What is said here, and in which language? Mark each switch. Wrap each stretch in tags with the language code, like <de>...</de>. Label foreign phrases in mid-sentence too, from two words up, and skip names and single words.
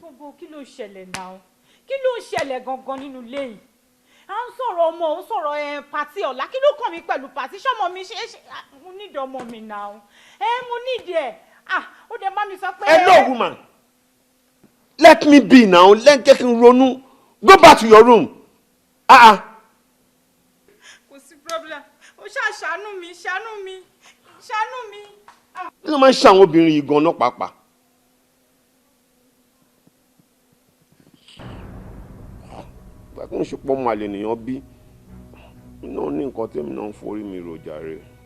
<yo>gbogbo kí ló ń ṣẹlẹ̀ náà kí ló ń ṣẹlẹ̀ gangan nínú ilé yìí à ń sọ̀rọ̀ ọmọ ò ń sọ̀rọ̀ pàtí ọ̀la kí ló kàn mí pẹ̀lú pàtí ṣọ́mọ mi ṣe mo nídìí ọmọ mi náà mo nídìí ẹ̀ ó dẹ̀ bá mi sọ pé.</yo> <en>Hello woman let me be now let</en> <yo>jẹ́ kí n ronú</yo> <en>go back to your room.</en> <yo>kò sí problem ó ṣàánú mi. kí ló máa ń ṣe àwọn obìnrin yìí gan-an pàápàá. ìgbà tó ń ṣe pọ́ mọ́ àlè nìyàn bí iná ní nǹkan tẹ́mi náà ń forí mi rò jàre.</yo>